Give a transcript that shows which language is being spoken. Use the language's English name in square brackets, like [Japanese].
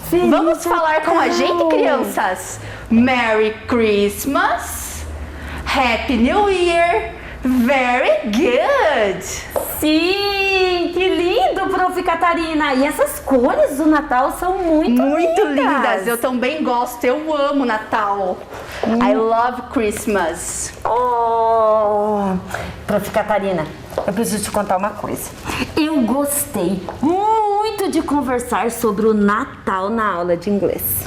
[Portuguese] Vamos falar com a gente, crianças? [English] Merry Christmas, Happy New Year, very good! [Portuguese] Sim, que lindo, Prof. Catarina! E essas cores do Natal são muito lindas! Eu também gosto, eu amo Natal. [English] I love Christmas. [Portuguese] Oh, Prof. Catarina, eu preciso te contar uma coisa. Eu gostei muito de conversar sobre o Natal na aula de inglês.